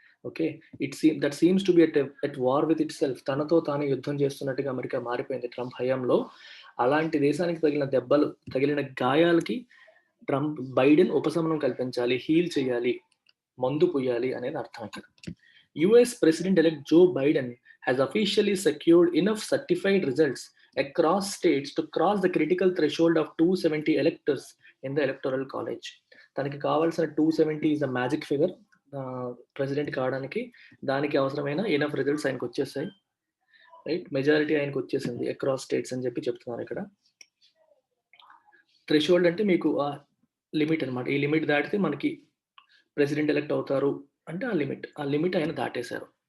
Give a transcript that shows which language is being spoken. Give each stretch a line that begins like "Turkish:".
English: Okay, that seems to be at war with itself.
Telugu: తనతో తాను యుద్ధం చేస్తున్నట్టుగా అమెరికా మారిపోయింది ట్రంప్ హయాంలో. అలాంటి దేశానికి తగిలిన దెబ్బలు, తగిలిన గాయాలకి బైడెన్ ఉపశమనం కల్పించాలి, హీల్ చేయాలి, మందు పోయాలి అనేది అర్థం ఇక్కడ.
English: US president elect Joe Biden has officially secured enough certified results across states to cross the critical threshold of 270 electors in the electoral college.
Telugu: తనకి కావాల్సిన 270
English: is the magic figure
Telugu: president కావడానికి. దానికి అవసరమైన ఎనఫ్ రిజల్ట్స్ ఆయనకు వచ్చేసాయి, right. Majority ఆయనకు వచ్చేసింది across states అని చెప్పి చెప్తున్నారు ఇక్కడ. థ్రెషోల్డ్ అంటే మీకు లిమిట్ అనమాట. ఈ లిమిట్ దాటితే మనకి ప్రెసిడెంట్ ఎలెక్ట్ అవుతారు అంటే ఆ లిమిట్ ఆయన దాటేశారు.